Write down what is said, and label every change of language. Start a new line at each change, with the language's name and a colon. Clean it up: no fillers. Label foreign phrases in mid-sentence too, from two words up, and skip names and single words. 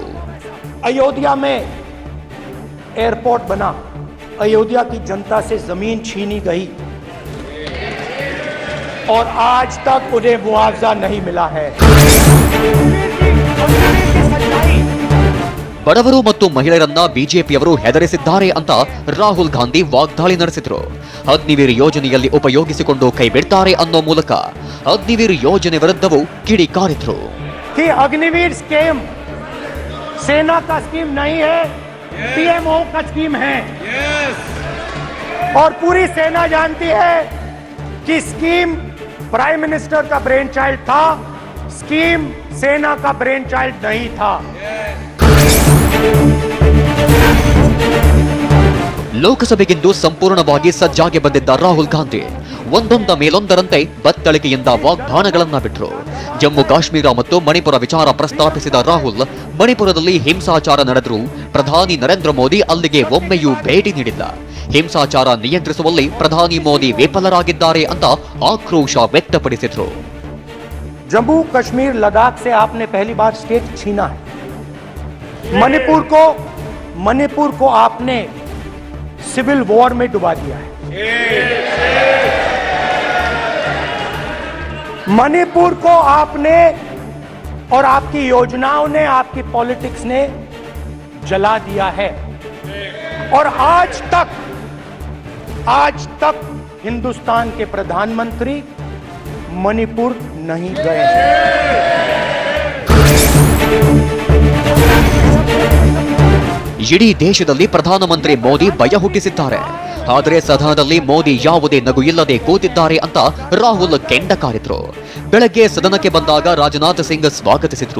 Hindi: अयोध्या में एयरपोर्ट बना, अयोध्या की जनता से जमीन छीनी गई और आज तक उन्हें मुआवजा नहीं मिला है।
Kannada: ಬಡವರು ಮತ್ತು ಮಹಿಳೆಯರನ್ನ ಬಿಜೆಪಿಯವರು ಹೆದರಿಸಿದ್ದಾರೆ ಅಂತ ರಾಹುಲ್ ಗಾಂಧಿ ವಾಗ್ದಾಳಿ ನಡೆಸಿದ್ರು. ಅಗ್ನಿವೀರ್ ಯೋಜನೆಯಲ್ಲಿ ಉಪಯೋಗಿಸಿಕೊಂಡು ಕೈ ಬಿಡ್ತಾರೆ ಅನ್ನೋ ಮೂಲಕ ಅಗ್ನಿವೀರ್ ಯೋಜನೆ ವಿರುದ್ಧವೂ ಕಿಡಿಕಾರಿದ್ರು.
Hindi: अग्निवीर स्कीम सेना का स्कीम नहीं है, पीएमओ का स्कीम है। और पूरी सेना जानती है कि स्कीम
English: Prime Minister
Hindi: का
English: brain child
Hindi: था, स्कीम सेना का
English: brain child
Hindi: नहीं था।
Kannada: ಲೋಕಸಭೆಗಿಂದು ಸಂಪೂರ್ಣವಾಗಿ ಸಜ್ಜಾಗಿ ಬಂದಿದ್ದ ರಾಹುಲ್ ಗಾಂಧಿ ಒಂದೊಂದ ಮೇಲೊಂದರಂತೆ ಬತ್ತಳಿಕೆಯಿಂದ ವಾಗ್ಬಾಣಗಳನ್ನ ಬಿಟ್ಟರು. ಜಮ್ಮು ಕಾಶ್ಮೀರ ಮತ್ತು ಮಣಿಪುರ ವಿಚಾರ ಪ್ರಸ್ತಾಪಿಸಿದ ರಾಹುಲ್ ಮಣಿಪುರದಲ್ಲಿ ಹಿಂಸಾಚಾರ ನಡೆದರೂ ಪ್ರಧಾನಿ ನರೇಂದ್ರ ಮೋದಿ ಅಲ್ಲಿಗೆ ಒಮ್ಮೆಯೂ ಭೇಟಿ ನೀಡಿಲ್ಲ. ಹಿಂಸಾಚಾರ ನಿಯಂತ್ರಿಸುವಲ್ಲಿ ಪ್ರಧಾನಿ ಮೋದಿ ವಿಫಲರಾಗಿದ್ದಾರೆ ಅಂತ ಆಕ್ರೋಶ ವ್ಯಕ್ತಪಡಿಸಿದ್ರು.
Hindi: जम्मू कश्मीर लद्दाख से आपने पहली बार स्टेट छीना है। मणिपुर को आपने
English: civil war
Hindi: में डुबा दिया है। मणिपुर को आपने और आपकी योजनाओं ने, आपकी पॉलिटिक्स ने जला दिया है। और आज तक हिंदुस्तान के प्रधानमंत्री मणिपुर नहीं गए हैं।
Kannada: ಇಡೀ ದೇಶದಲ್ಲಿ ಪ್ರಧಾನಮಂತ್ರಿ ಮೋದಿ ಭಯ ಹುಟ್ಟಿಸಿದ್ದಾರೆ. ಆದರೆ ಸದನದಲ್ಲಿ ಮೋದಿ ಯಾವುದೇ ನಗು ಇಲ್ಲದೆ ಕೂತಿದ್ದಾರೆ ಅಂತ ರಾಹುಲ್ ಕೆಂಡ ಕಾರಿದ್ರು. ಬೆಳಗ್ಗೆ ಸದನಕ್ಕೆ ಬಂದಾಗ ರಾಜನಾಥ್ ಸಿಂಗ್ ಸ್ವಾಗತಿಸಿದ್ರು.